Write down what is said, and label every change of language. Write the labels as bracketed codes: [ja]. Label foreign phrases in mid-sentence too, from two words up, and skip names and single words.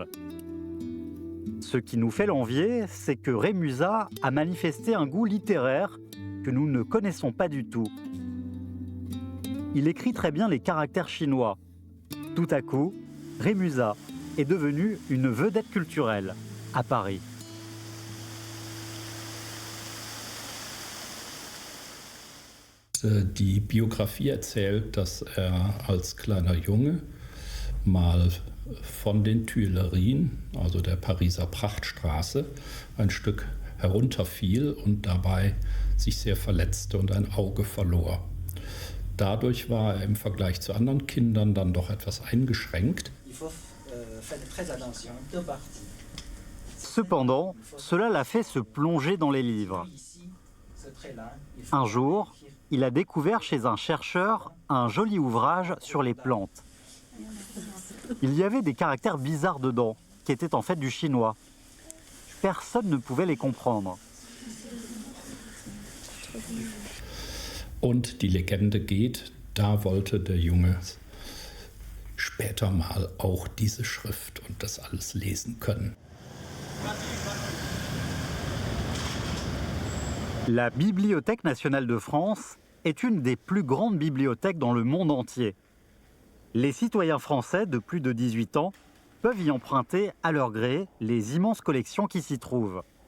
[fr] Ce qui nous fait l'envier, c'est que Rémusat a manifesté un goût littéraire que nous ne connaissons pas du tout. Il écrit très bien les caractères chinois. Tout à coup, Rémusat est devenu une vedette culturelle à Paris. [de] Die Biografie erzählt, dass als kleiner Junge mal von den Tuilerien, also der Pariser Prachtstraße, ein Stück herunterfiel und dabei sich sehr verletzte und ein Auge verlor. Dadurch war er im Vergleich zu anderen Kindern dann doch etwas eingeschränkt. [fr] Cependant, cela l'a fait se plonger dans les livres. Un jour, il a découvert chez un chercheur un joli ouvrage sur les plantes. Il y avait des caractères bizarres dedans, qui étaient en fait du chinois. Personne ne pouvait les comprendre. [de] Und die Legende geht, da wollte der Junge später mal auch diese Schrift und das alles lesen können. [fr] La Bibliothèque nationale de France est une des plus grandes bibliothèques dans le monde entier. Les citoyens français de plus de 18 ans peuvent y emprunter à leur gré les immenses collections qui s'y trouvent.